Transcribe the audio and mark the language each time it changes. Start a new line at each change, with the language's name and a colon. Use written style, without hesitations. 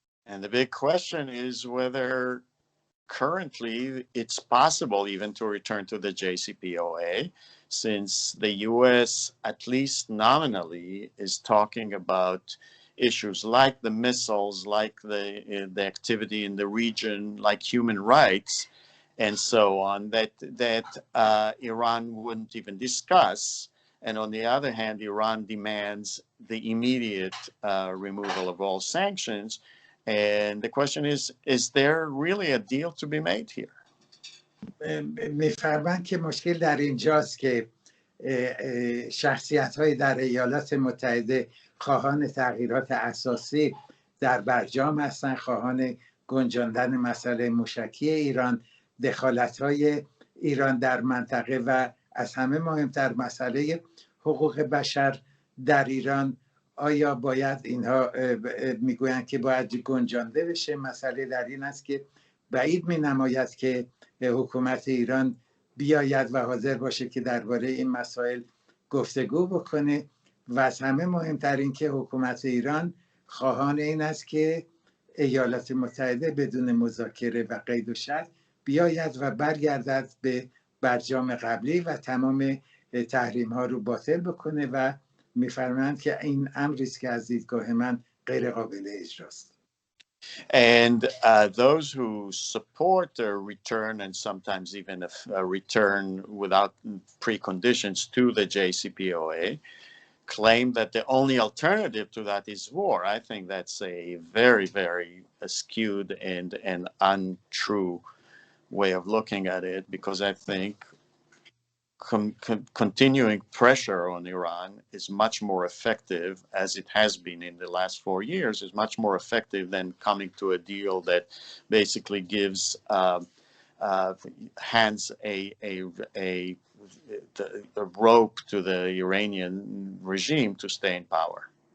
English: And the big question is whether currently it's possible even to return to the JCPOA, since the U.S., at least nominally, is talking about issues like the missiles, like the activity in the region, like human rights, and so on, that Iran wouldn't even discuss. And on the other hand, Iran demands the immediate removal of all sanctions. And the question is there really a deal to be made here?
Persian: میفرمایند که مشکل در اینجاست که شخصیت‌های در ایالات متحده خواهان تغییرات اساسی در برجام هستند، خواهان گنجاندن مسئله موشکی ایران، دخالت‌های ایران در منطقه و از همه مهمتر مسئله حقوق بشر در ایران. آیا باید اینها میگویند که باید گنجانده بشه؟ مسئله در این است که بعید می‌نماید که حکومت ایران بیاید و حاضر باشه که درباره این مسائل گفتگو بکنه و از همه مهمتر این که حکومت ایران خواهان این است که ایالات متحده بدون مذاکره و قید و شرط بیاید و برگردد به برجام قبلی و تمام تحریم ها رو باطل بکنه و میفرمایند که این امری است که از دیدگاه من غیر قابل اجراست.
English: And those who support a return, and sometimes even a return without preconditions to the JCPOA, claim that the only alternative to that is war. I think that's a very, very skewed and untrue way of looking at it, because I think continuing pressure on Iran is much more effective, as it has been in the last 4 years, is much more effective than coming to a deal that basically gives hands a rope to the Iranian regime to stay in power.